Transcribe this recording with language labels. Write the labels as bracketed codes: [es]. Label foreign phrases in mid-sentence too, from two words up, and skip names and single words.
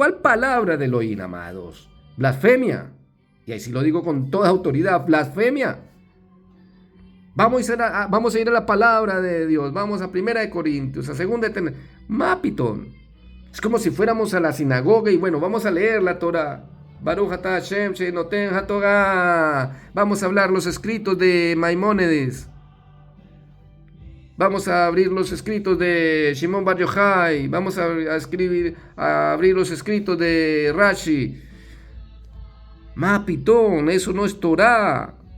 [es] ¿Cuál palabra de Elohim, amados? Blasfemia. Y ahí sí lo digo con toda autoridad, blasfemia. Vamos a ir a la palabra de Dios, vamos a 1 de Corintios, a 2 de Mapitón. Es como si fuéramos a la sinagoga y bueno, vamos a leer la Torah. [he] ברוך אתה השם שנותן התורה. [es] Vamos a hablar los escritos de Maimónides. Vamos a abrir los escritos de Shimon Bar Yochai. Vamos a abrir los escritos de Rashi. Mapitón, eso no es Torah.